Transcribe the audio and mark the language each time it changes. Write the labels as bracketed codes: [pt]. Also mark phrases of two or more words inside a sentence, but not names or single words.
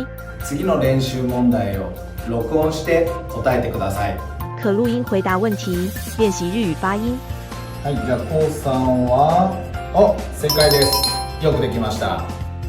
[ja] 次の練習問題を録音して答えてください。 [zh] 可录音回答问题，练习日语发音。 [ja] はい、じゃあコウさんは正解です。よくできました。